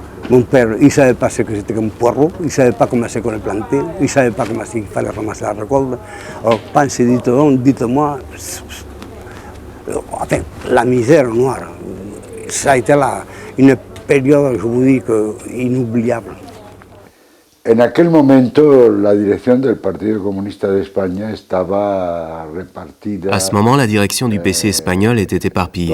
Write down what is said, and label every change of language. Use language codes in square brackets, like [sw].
[fr] Mon père, il ne savait pas ce que c'était qu'un poireau, il ne savait pas comment c'est qu'on le plantait, il ne savait pas comment il fallait ramasser la récolte. Alors, pensez, dites-moi, enfin, la misère noire, ça a été là une période, je vous dis, inoubliable. [es] En aquel momento la dirección del Partido Comunista de España estaba repartida. [fr] À ce moment, la direction du PC espagnol était éparpillée.